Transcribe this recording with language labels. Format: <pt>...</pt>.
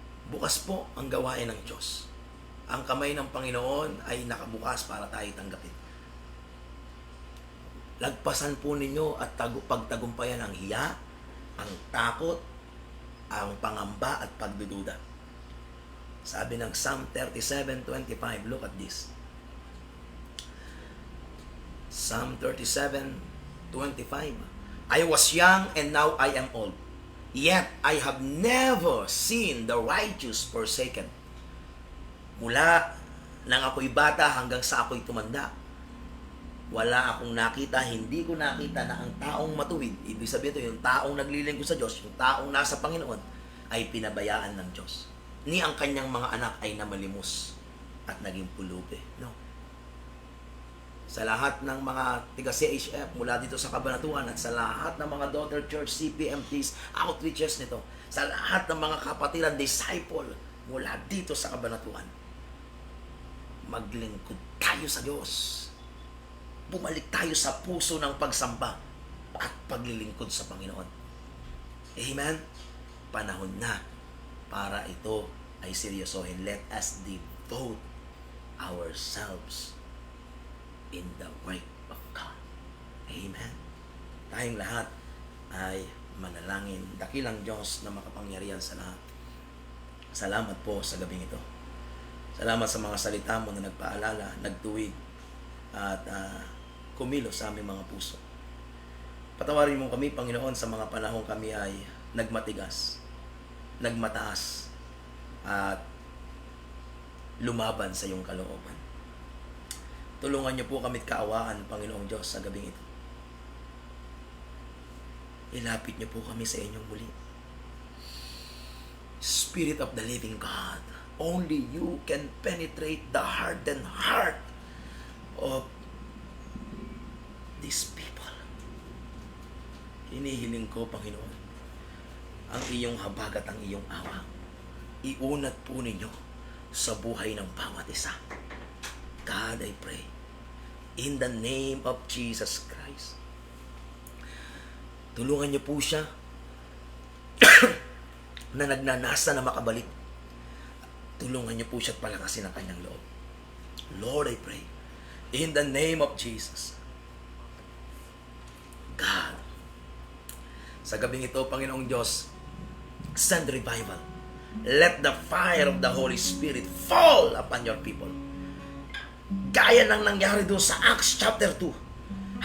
<tl>Bukas po ang gawain ng Diyos. Ang kamay ng Panginoon ay nakabukas para tayo tanggapin. Lagpasan po ninyo at pagtagumpayan ang hiya, ang takot, ang pangamba at pagdududa. Sabi ng</tl> <en>Psalm 37:25, look at this. Psalm 37:25. I was young and now I am old. Yet I have never seen the righteous forsaken.</en> <tl>Mula nang ako'y bata hanggang sa ako'y tumanda, wala akong nakita, hindi ko nakita na ang taong matuwid, ibig sabihin ito, yung taong naglilingkod sa Diyos, yung taong nasa Panginoon, ay pinabayaan ng Diyos. Ni ang kanyang mga anak ay namalimos at naging pulubi.</tl> <en>No.</en> <tl>Sa lahat ng mga tiga-CHF mula dito sa Kabanatuan at sa lahat ng mga daughter church, CPMTs, outreaches nito, sa lahat ng mga kapatiran, disciple mula dito sa Kabanatuan, maglingkod tayo sa Diyos. Bumalik tayo sa puso ng pagsamba at paglilingkod sa Panginoon. Amen? Panahon na para ito ay seryosohin.</tl> <en>Let us devote ourselves in the work of God. Amen.</en> <tl>Tayong lahat ay manalangin. Dakilang Diyos na makapangyarihan sa lahat. Salamat po sa gabing ito. Salamat sa mga salita mo na nagpaalala, nagtuwid, at kumilos sa aming mga puso. Patawarin mo kami, Panginoon, sa mga panahong kami ay nagmatigas, nagmataas, at lumaban sa iyong kalooban. Tulungan niyo po kami't kaawaan, Panginoong Diyos, sa gabing ito. Ilapit niyo po kami sa inyong muli.</tl> <en>Spirit of the living God, only you can penetrate the hardened heart of these people.</en> <tl>Hinihiling ko, Panginoon, ang iyong habag at ang iyong awa. Iunat po ninyo sa buhay ng bawat isa.</tl> <en>God, I pray, in the name of Jesus Christ,</en> <tl>tulungan niyo po siya na nagnanasa na makabalik. Tulungan niyo po siya at palakasin ang kanyang loob.</tl> <en>Lord, I pray, in the name of Jesus, God,</en> <tl>sa gabing ito,</tl> <en>Panginoong Diyos, send revival. Let the fire of the Holy Spirit fall upon your people.</en> <tl>Gaya ng nangyari doon sa Acts chapter 2.</tl>